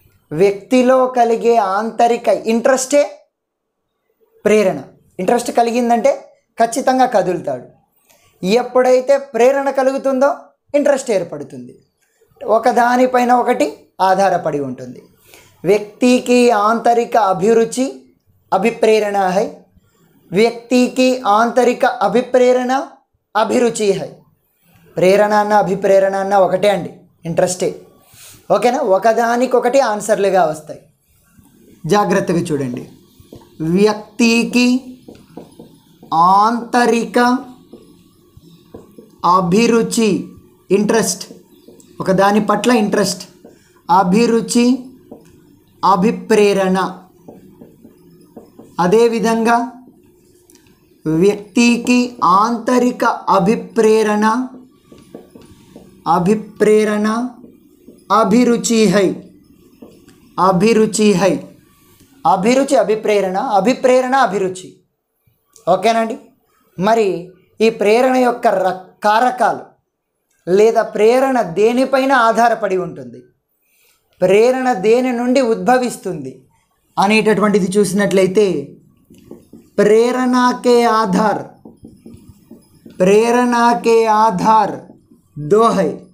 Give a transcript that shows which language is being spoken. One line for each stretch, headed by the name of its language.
Telugu: వ్యక్తిలో కలిగే ఆంతరిక ఇంట్రెస్టే ప్రేరణ. ఇంట్రెస్ట్ కలిగిందంటే ఖచ్చితంగా కదులుతాడు. ఎప్పుడైతే ప్రేరణ కలుగుతుందో ఇంట్రెస్ట్ ఏర్పడుతుంది. ఒకదానిపైన ఒకటి ఆధారపడి ఉంటుంది.
Hindi: व्यक्ति की आंतरिक अभिरुचि अभिप्रेरणा है, व्यक्ति की आंतरिक अभिप्रेरणा अभिरुचि है.
Telugu: ప్రేరణ అన్న అభిప్రేరణ అన్న ఒకటే అండి, ఇంట్రెస్టే. ఓకేనా? ఒకదానికొకటి ఆన్సర్లుగా వస్తాయి. జాగ్రత్తగా చూడండి. వ్యక్తికి ఆంతరిక అభిరుచి ఇంట్రెస్ట్, ఒకదాని పట్ల ఇంట్రెస్ట్, అభిరుచి అభిప్రేరణ. అదేవిధంగా వ్యక్తికి ఆంతరిక అభిప్రేరణ
Hindi: अभिप्रेरणा अभिरुचि है, अभिरुचि है. अभिरुचि अभिप्रेरण, अभिप्रेरण अभिरुचि.
Telugu: ఓకేనండి. మరి ఈ ప్రేరణ యొక్క కారకాలు లేదా ప్రేరణ దేనిపైన ఆధారపడి ఉంటుంది, ప్రేరణ దేని నుండి ఉద్భవిస్తుంది అనేటటువంటిది చూసినట్లయితే ప్రేరణకే ఆధార్, ప్రేరణకే ఆధార్
Hindi: दो है.